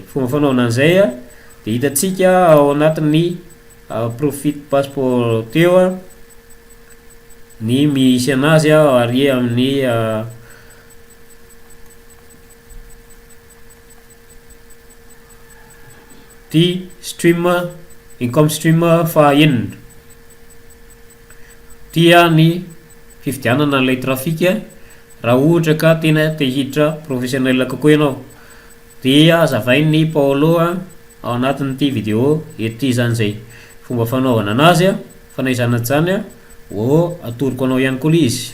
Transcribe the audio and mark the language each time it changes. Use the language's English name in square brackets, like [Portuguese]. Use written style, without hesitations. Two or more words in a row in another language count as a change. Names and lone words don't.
[Malagasy] Fomba fanaona an'izay de hitantsika ao anatin'ny profit passport teo ny misy anazy ary amin'ny ty stream [English] income stream [Malagasy] fa enina dia ny fividianana an'ilay trafic raha ohatra ka tena te hiditra professionnel kokoa ianao. Dia azavainy Paolo ao anatin'ity vidéo ety zany zay fomba fanaovana anazy fanaizana zany atoroko anao ihany koa izy.